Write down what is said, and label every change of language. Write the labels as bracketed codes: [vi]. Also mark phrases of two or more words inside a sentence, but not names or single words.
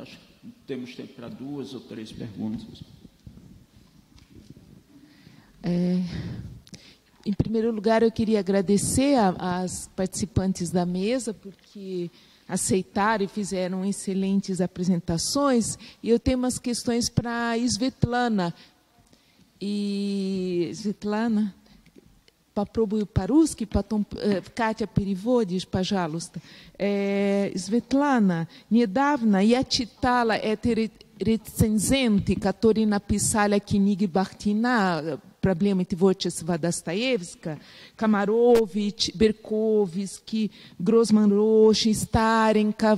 [pt] Acho que temos tempo para 2 ou 3 perguntas. Em primeiro lugar, eu queria agradecer às participantes da mesa, porque aceitaram e fizeram excelentes apresentações. E eu tenho umas questões para a Svetlana. [ru] Svetlana, попробую по-русски, потом Катя переводишь, пожалуйста. Светлана, недавно я читала эти рецензенты, которые написали о книге Бахтина «Проблемы творчества Достоевского», Комарович, Берковский, Грозман-Рош, Старенков.